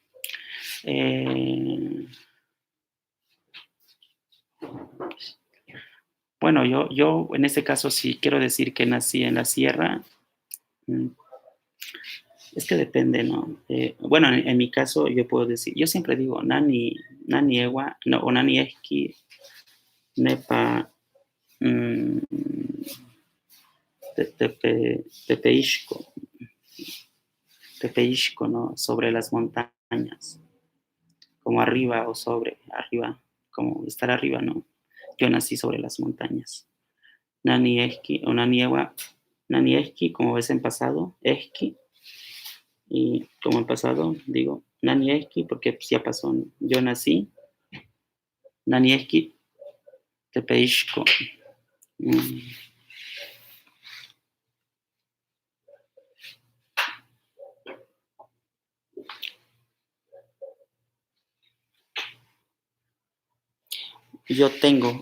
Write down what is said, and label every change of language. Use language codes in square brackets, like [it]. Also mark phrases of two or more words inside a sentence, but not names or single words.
[es] Bueno, yo en este caso sí quiero decir que nací en la sierra. Es que depende, ¿no? Bueno, en mi caso yo puedo decir, yo siempre digo [nah] nani ewa, [es] no, o [nah] nani eski, nepa tepeishko, [es] ¿no? Sobre las montañas, como arriba o sobre, arriba, como estar arriba, ¿no? Yo nací sobre las montañas. [nah] Nani eski [es] o [nah] nani ewa, nani eski, [es] como ves en pasado, eski, y como en pasado digo nani eski porque pues, ya pasó, ¿no? Yo nací, [nah] nani eski, tepeishko. [es] Yo tengo.